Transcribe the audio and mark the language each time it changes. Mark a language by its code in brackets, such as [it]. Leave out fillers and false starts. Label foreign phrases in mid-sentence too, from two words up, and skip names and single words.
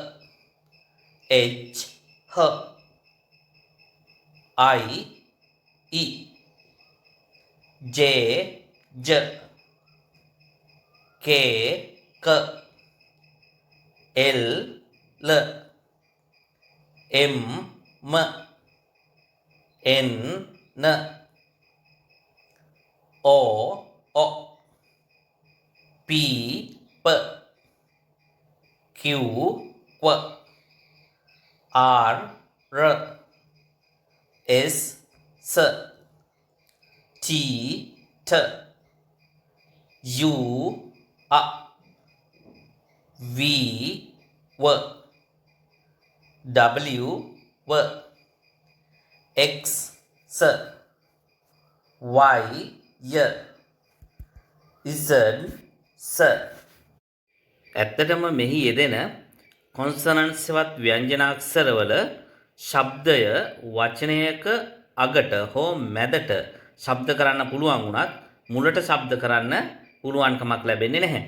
[en] H, H, I, E, J, J, K, K, L, L, M, M, N, N, O, O, P, P, Q, Q, R, R, S, S, T, T, U, A, V, W, W, W, X, S, Y, Y, Z, S. [si] ඇත්තටම මෙහි යෙදෙන කොන්සනන්ට්ස් වත් ව්‍යංජනාක්ෂරවල ශබ්දය වචනයක අගට හෝ මැදට ශබ්ද කරන්න පුළුවන් වුණත් මුලට ශබ්ද කරන්න පුළුවන්කමක් ලැබෙන්නේ නැහැ.